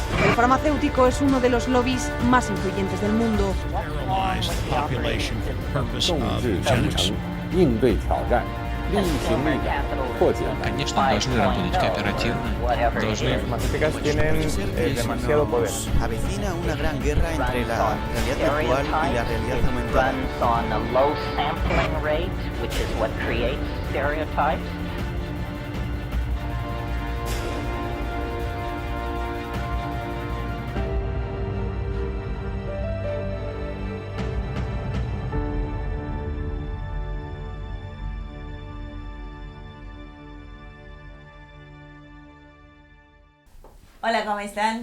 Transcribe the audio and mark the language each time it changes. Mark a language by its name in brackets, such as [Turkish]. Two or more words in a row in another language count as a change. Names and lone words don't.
[Spanish] El farmacéutico es uno de los lobbies más influyentes del mundo. [Chinese] 应对挑战，力行力改，破解难题。 [Russian] Конечно, должны работать кооперативно, должны... [Spanish] Las farmacéuticas tienen demasiado poder. Avecina una gran guerra entre la realidad virtual y la realidad aumentada. Hola, ¿cómo están?